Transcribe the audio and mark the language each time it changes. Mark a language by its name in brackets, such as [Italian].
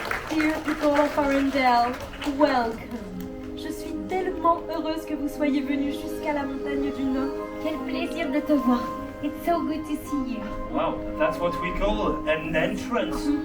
[English] Dear people of Arendelle, welcome. [French] Je suis tellement heureuse que vous soyez venus jusqu'à la montagne du Nord. Quel plaisir de te voir. [English] It's so good to see you. Wow, that's what we call an entrance.